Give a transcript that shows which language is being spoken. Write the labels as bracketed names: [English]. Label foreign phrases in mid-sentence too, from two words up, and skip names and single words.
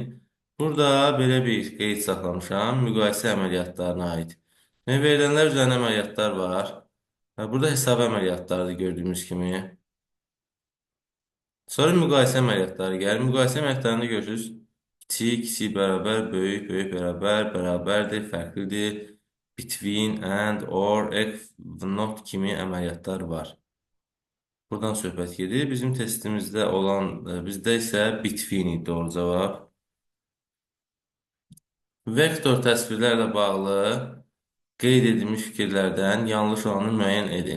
[Azerbaijani] Burada belə bir qeyd saxlamışam. Müqayisə əməliyyatlarına aid. Verilənlər üzərində əməliyyatlar var. Burada hesab əməliyyatları gördüyümüz kimi. Sonra müqayisə əməliyyatları gəlir. Müqayisə əməliyyatlarında görürsünüz. Kiçik, kiçik bərabər, böyük, böyük bərabər, bərabərdir, fərqlidir, [English] between, and, or, if, not [Azerbaijani] kimi əməliyyatlar var. Buradan söhbət gedir. Bizim testimizdə olan, bizdə isə between idi doğru cavab. Vektor təsvirlərlə bağlı qeyd edilmiş fikirlərdən yanlış olanı müəyyən edin.